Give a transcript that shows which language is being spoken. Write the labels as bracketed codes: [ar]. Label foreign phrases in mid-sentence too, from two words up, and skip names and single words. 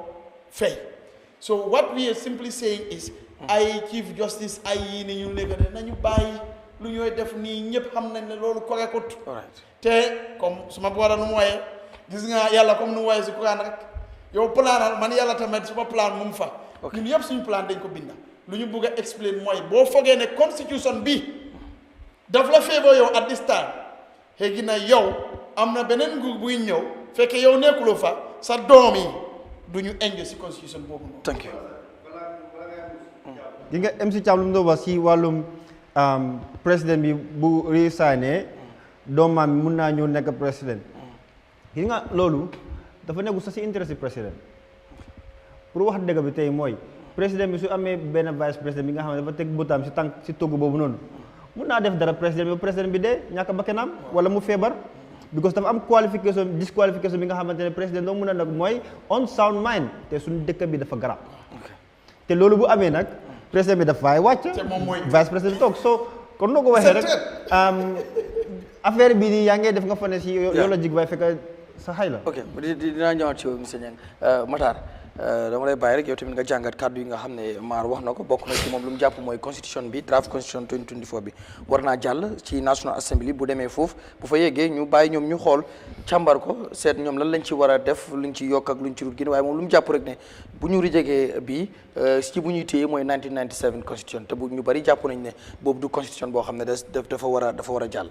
[wo] fay [en] so what we are simply saying is [wo] ay [en] chief justice [wo] ay yii ni ñu nekk ne nañu bàyyi lu ñooy def nii ñëpp xam nañ ne loolu correctut te comme suma boora nu mu wooyee gis nga yàlla comme nu mu wooyee si Quran rek yow planal man yàlla tamit suma plan mu fa ñun yëpp suñu plan dañ ko binda lu ñu bëgg a explain mooy boo fogee ne constitution bi daf la favor yow [en] at this time [wo] léegi na yow am na beneen nguur buy ñëw fekke yow nekkuloo fa sa doom yi du ñu enjoy si constitution boobu noonu. [en] thank you. [wo] di nga MC Thiam lu mu doon wax si wàllum président bi bu resigné doomam bi mun naa ñëw nekk président gis nga loolu dafa nekku sax si intérêt si président pour wax dëgg bi tey mooy président bi su amee benn [fr] vice président [wo] bi nga xam ne dafa teg bëtaam si tànk si togg boobu noonu mun naa def dara président bi dee ñàkk bakkanam wala mu feebar because dafa am disqualification bi nga xamante ne président doo mun a nag mooy [en] on sound mind [wo] te suñu dëkk bi dafa garab te loolu bu amee nag président bi dafay wàcc [fr] vice président [wo] bi toog so kon noo ko waxee rek affaire bi nii yaa ngi def nga fa ne si yow la jig waaye fekk sa xay la ok dinaa ñëwaat ci yow monsieur Niang Matar dama lay bàyyi rek yow tamit nga jàngat kàddu yi nga xam ne MARR wax na ko bokk na ci moom lu mu jàpp mooy constitution bi [en] draft constitution [wo] 2024 bi war naa jàll ci [en] National Assembly [wo] bu demee foofu bu fa yeggee ñu bàyyi ñoom ñu xool càmbar ko seet ñoom lan lañ ci war a def luñ ci yokk ak luñ ci rut génn waaye moom lu mu jàpp rek ne bu ñu rijegee bii ci bu ñuy téye mooy 1997 constitution te bu ñu bari jàpp nañ ne boobu du constitution boo xam ne dafa war a jàll.